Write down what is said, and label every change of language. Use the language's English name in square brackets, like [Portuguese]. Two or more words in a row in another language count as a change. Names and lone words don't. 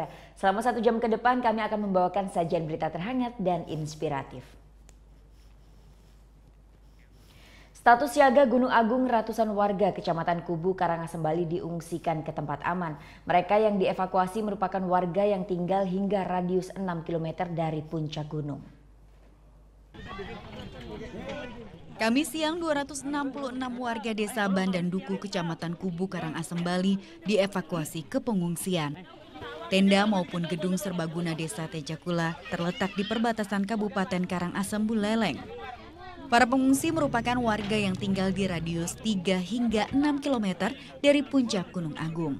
[Indonesian] Selama 1 jam ke depan kami akan membawakan sajian berita terhangat dan inspiratif. Status siaga Gunung Agung, ratusan warga Kecamatan Kubu Karangasem Bali diungsikan ke tempat aman. Mereka yang dievakuasi merupakan warga yang tinggal hingga radius 6 km dari puncak gunung. Kamis siang 266 warga desa Bandan Duku Kecamatan Kubu Karangasem Bali dievakuasi ke pengungsian. Tenda maupun gedung serbaguna desa Tejakula terletak di perbatasan Kabupaten Karangasem Buleleng. Para pengungsi merupakan warga yang tinggal di radius 3 hingga 6 km dari puncak Gunung Agung.